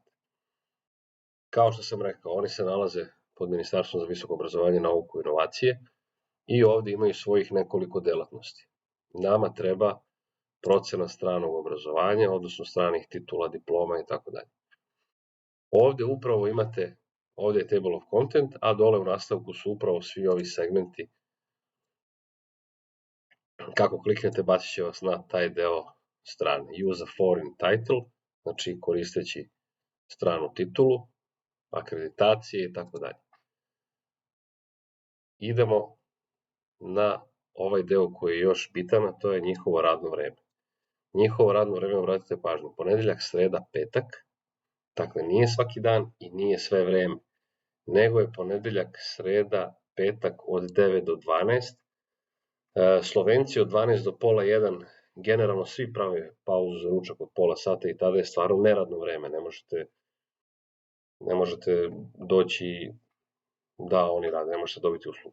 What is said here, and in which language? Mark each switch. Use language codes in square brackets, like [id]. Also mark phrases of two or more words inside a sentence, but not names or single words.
[sr] Kao što sam rekao, oni se nalaze pod Ministarstvom za visoko obrazovanje, nauku i inovacije i ovde imaju svojih nekoliko delatnosti. Nama treba procena stranog obrazovanja, odnosno stranih titula, diploma i tako dalje. Ovde upravo imate, ovde je [en] table of content, [sr] a dole u nastavku su upravo svi ovi segmenti. Kako kliknete, bacit će vas na taj deo strane. [en] Use a foreign title, [sr] znači koristeći stranu titulu, akreditacije i tako dalje. Idemo na ovaj deo koji je još bitan, a to je njihovo radno vreme. Njihovo radno vreme, obratite pažnju, ponedeljak, sreda, petak, dakle nije svaki dan i nije sve vreme, nego je ponedeljak, sreda, petak od 9 do 12, Slovenci od 12 do pola 1, generalno svi prave pauzu za ručak od pola sata i tada je stvarno neradno vreme, ne možete doći da oni rade, ne možete dobiti uslugu.